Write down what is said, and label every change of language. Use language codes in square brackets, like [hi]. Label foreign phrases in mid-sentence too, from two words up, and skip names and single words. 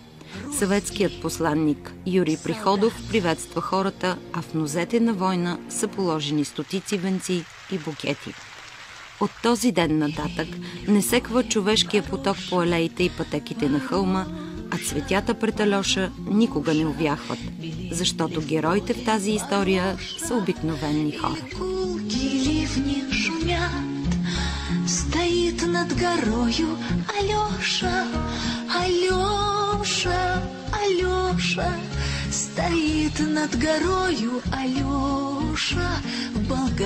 [bg] Съветският посланник Юрий Приходов приветства хората, а в нозете на война са положени стотици венци и букети. От този ден нататък не секва човешкия поток по алеите и пътеките на хълма, а цветята пред Алеша никога не увяхват, защото героите в тази история са обикновени хора. [ru] Стоит над горою Алеша, Алеша, Алеша. Стоит над горою Алеша в